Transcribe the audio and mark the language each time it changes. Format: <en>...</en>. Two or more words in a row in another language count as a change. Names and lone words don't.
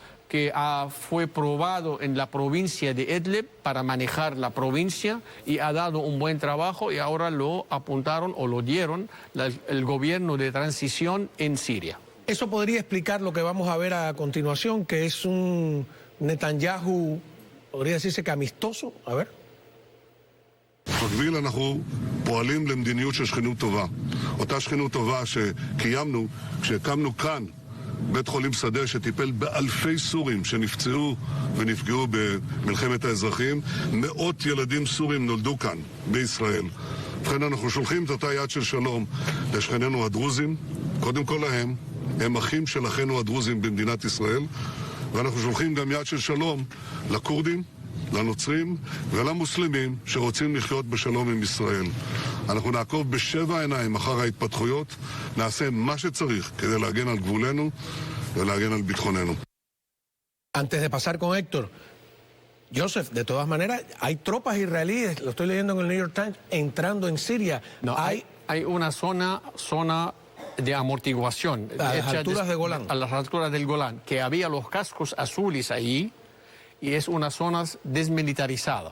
<es>que fue probado en la provincia de Idlib para manejar la provincia y ha dado un buen trabajo y ahora lo apuntaron o lo dieron el gobierno de transición en Siria. Eso podría explicar lo que vamos a ver a continuación, que es un Netanyahu, podría decirse que amistoso. A ver.</es> <he>במקביל אנחנו פועלים למדיניות של שכנות טובה. אותה שכנות טובה שקיימנו כשהקמנו כאן בית חולים שדה שטיפל באלפי סורים שנפצעו ונפגעו במלחמת האזרחים. מאות ילדים סורים נולדו כאן בישראל. ובכן אנחנו שולחים את אותה יד של שלום לשכנינו הדרוזים, קודם כל להם, הם אחים של אחינו הדרוזים במדינת ישראל, ואנחנו שולחים גם יד של שלום לכורדים, לנוצרים ולמוסלמים שרוצים לחיות בשלום עם ישראל. אנחנו נעקוב בשבע עיניים אחר ההתפתחויות, נעשה מה שצריך כדי להגן על גבולנו ולהגן על ביטחוננו.</he> <es>Antes de pasar con Héctor, Joseph, de todas maneras, hay tropas israelíes, lo estoy leyendo en el New York Times, entrando en Siria. No, hay una zona de amortiguación. A las alturas de Golán. A las alturas del Golán, que había los cascos azules ahí, y es una zona desmilitarizada.</es>